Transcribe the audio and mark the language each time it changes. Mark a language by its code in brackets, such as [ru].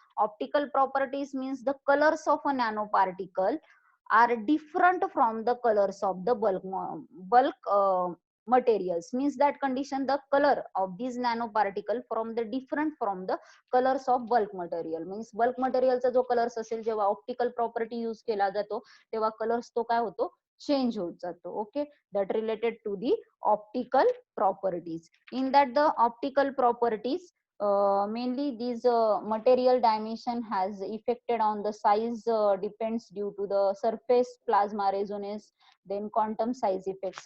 [en] Optical properties means the colors of a nanoparticle are different from the colors of the bulk materials, means that condition, the color of these nanoparticle from the different from the colors of bulk material. means bulk material [mr] चा जो colours असेल, जेव्हा optical property use केला जातो तेव्हा colours तो काय होतो, चेंज होत जातो. [en] Okay, that related to the optical properties. In that, the optical properties, mainly these material dimension has affected on the size, depends due to the surface plasma resonance, then quantum size effect.